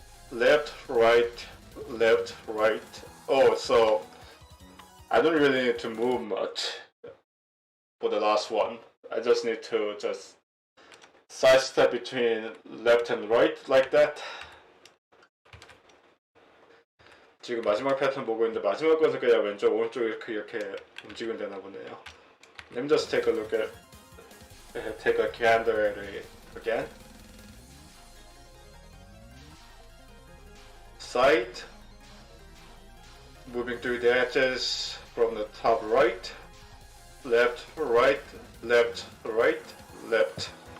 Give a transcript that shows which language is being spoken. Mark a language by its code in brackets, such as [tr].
[en] Left, right, left, right. Oh, so I don't really need to move much for the last one. I just need to just sidestep between left and right like that. [ko] 지금 마지막 패턴 보고 있는데 마지막 것은 그냥 왼쪽 오른쪽 이렇게 움직이면 되나 보네요. [en] Let me just take a look at take a gander at it again. Side, moving through the edges from the top right, left, right, left, right, left.